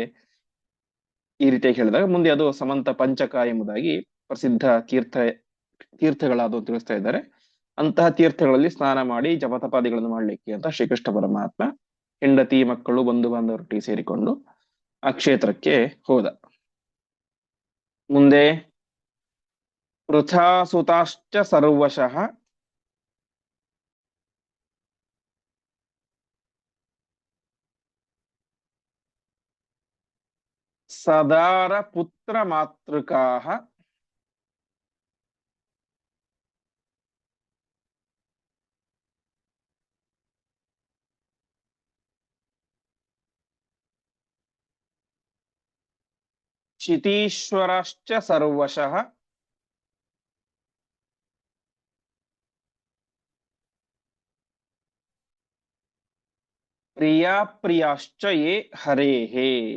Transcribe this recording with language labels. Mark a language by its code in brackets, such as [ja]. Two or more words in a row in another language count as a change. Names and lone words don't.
[kn] ಈ ರೀತಿಯಾಗಿ ಹೇಳಿದಾಗ ಮುಂದೆ ಅದು ಸಮಂತ ಪಂಚಕ ಎಂಬುದಾಗಿ ಪ್ರಸಿದ್ಧ ತೀರ್ಥಗಳಾದವು ತಿಳಿಸ್ತಾ ಇದ್ದಾರೆ. ಅಂತಹ ತೀರ್ಥಗಳಲ್ಲಿ ಸ್ನಾನ ಮಾಡಿ ಜಪತಪಾದಿಗಳನ್ನು ಮಾಡ್ಲಿಕ್ಕೆ ಅಂತ ಶ್ರೀಕೃಷ್ಣ ಪರಮಾತ್ಮ ಹೆಂಡತಿ ಮಕ್ಕಳು ಬಂಧು ಬಾಂಧವರೊಟ್ಟಿಗೆ ಸೇರಿಕೊಂಡು ಆ ಕ್ಷೇತ್ರಕ್ಕೆ ಹೋದ. [sa] ಮುಂದೆ ಪೃಥಾಸುತಾಶ್ಚ ಸರ್ವಶಃ ಸದಾರ ಪುತ್ರ ಮಾತೃಕಾಃ ಕ್ಷಿತೀಶ್ವರಶ್ಚ ಸರ್ವಶಃ ಪ್ರಿಯಾಪ್ರಿಯಾಶ್ಚ ಯೇ ಹರೇಹೇ.